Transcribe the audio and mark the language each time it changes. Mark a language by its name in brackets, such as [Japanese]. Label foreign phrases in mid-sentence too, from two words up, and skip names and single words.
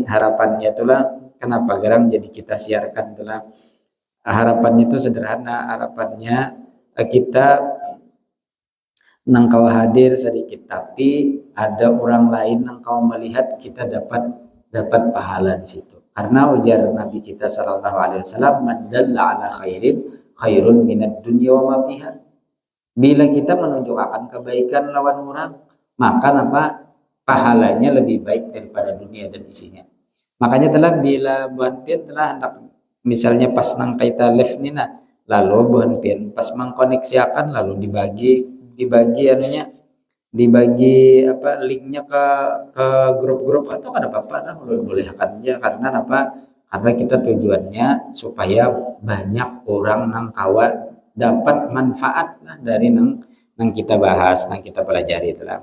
[Banjar] Harapannya itulah kenapa garang jadi kita siarkan itulah, harapannya itu sederhana, harapannya kita nangkau hadir sedikit tapi ada orang lain nangkau melihat kita dapat pahala di situ, karena ujar Nabi kita [Arabic] صلى الله عليه وسلم, من دل على خير خير من الدنيا وما فيها. [Banjar] Bila kita menunjukkan kebaikan lawan orang, maka pahalanya lebih baik daripada dunia dan isinya. Makanya telah bila buhan pian telah hendak misalnya pas nang kaita live nina, lalu buhan pian pas mengkoneksiakan lalu dibagi linknya ke grup-grup atau kada apa-apa lah, boleh akan aja, karena karena kita tujuannya supaya banyak orang nang kawan dapat manfaat lah dari nang kita bahas, nang kita pelajari itulah.